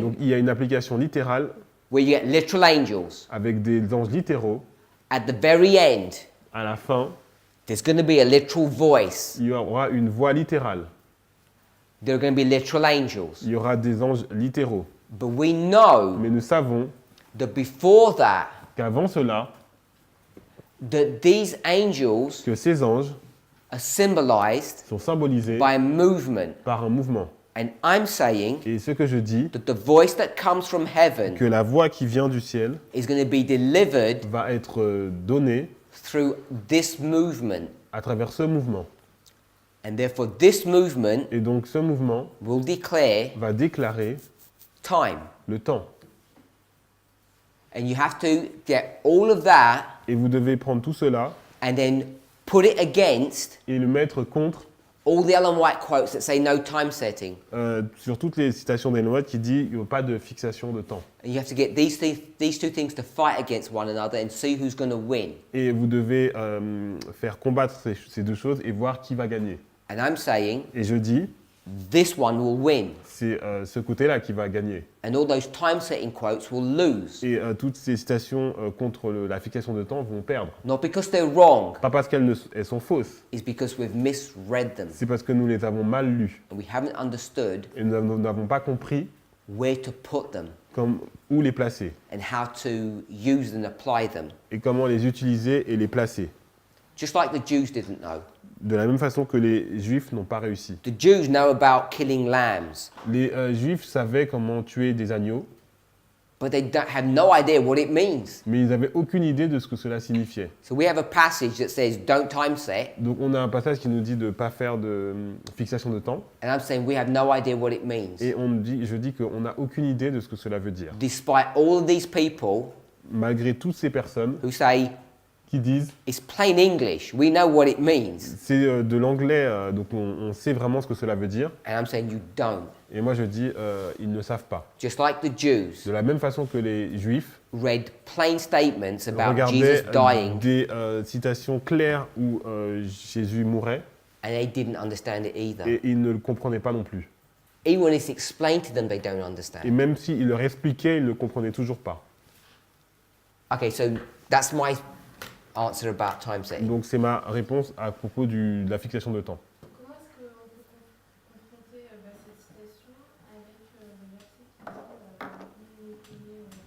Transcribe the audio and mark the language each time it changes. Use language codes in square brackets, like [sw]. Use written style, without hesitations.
[fr] Donc il y a une application littérale [en] where you get literal angels. [fr] avec des anges littéraux. [en] At the very end, [fr] À la fin, [en] there's going to be a literal voice. [fr] il y aura une voix littérale. [en] There are going to be literal angels. [fr] Il y aura des anges littéraux. [en] But we know [fr] Mais nous savons [en] that before that, [fr] qu'avant cela, [en] that these angels [fr] que ces anges [en] are symbolized [fr] sont symbolisés [en] by a movement. [fr] par un mouvement. [en] And I'm saying [fr] Et ce que je dis, [en] that the voice that comes from heaven [fr] que la voix qui vient du ciel [en] is going to be delivered [fr] va être donnée [en] through this movement. [fr] à travers ce mouvement. [en] And therefore, this movement [fr] Et donc ce mouvement [en] will declare [fr] va déclarer [en] time. [fr] le temps. [en] And you have to get all of that [fr] Et vous devez prendre tout cela [en] and then put it against [fr] et le mettre contre [en] all the Ellen White quotes that say no time setting. [fr] sur toutes les citations d'Ellen White qui dit qu'il n'y a pas de fixation de temps. [en] And you have to get these two things to fight against one another and see who's going to win. [fr] Et vous devez faire combattre ces deux choses et voir qui va gagner. [en] And I'm saying [fr] Et je dis, [en] this one will win. [fr] c'est ce côté-là qui va gagner. [en] And all those time setting quotes will lose. [fr] Et toutes ces citations contre la fixation de temps vont perdre. [en] Not because they're wrong, [fr] Pas parce elles sont fausses, [en] it's because we've misread them. [fr] c'est parce que nous les avons mal lues. [en] And we haven't understood [fr] Et nous n'avons pas compris [en] where to put them [fr] où les placer. [en] and how to use and apply them. [fr] Et comment les utiliser et les placer. [en] Just like the Jews didn't know. [fr] De la même façon que les Juifs n'ont pas réussi. [en] The Jews know about killing lambs, [fr] Les Juifs savaient comment tuer des agneaux, [en] but they have no idea what it means. [fr] mais ils n'avaient aucune idée de ce que cela signifiait. [en] So we have a passage that says don't time set, [fr] Donc on a un passage qui nous dit de ne pas faire de fixation de temps, [en] and I'm saying we have no idea what it means. [fr] et je dis qu'on n'a aucune idée de ce que cela veut dire. [en] Despite all of these people [fr] Malgré toutes ces personnes [en] who say [fr] qui disent [en] it's plain English, we know what it means, [fr] c'est de l'anglais, donc on sait vraiment ce que cela veut dire, [en] and I'm saying you don't. [fr] et moi je dis ils ne savent pas. [en] Just like the Jews [fr] De la même façon que les Juifs [en] read plain statements about [fr] regardaient [en] Jesus dying, [fr] des citations claires où Jésus mourait, [en] and they didn't understand it either. [fr] et ils ne le comprenaient pas non plus. [en] Even when it's explained to them, they don't [fr] Et [en] understand. [fr] même s'il leur expliquait, ils ne le comprenaient toujours pas. [en] Okay, so that's my answer about time setting. [fr] Donc c'est ma réponse à propos de la fixation de temps. Comment est-ce qu'on peut confronter cette citation avec le verset qui dit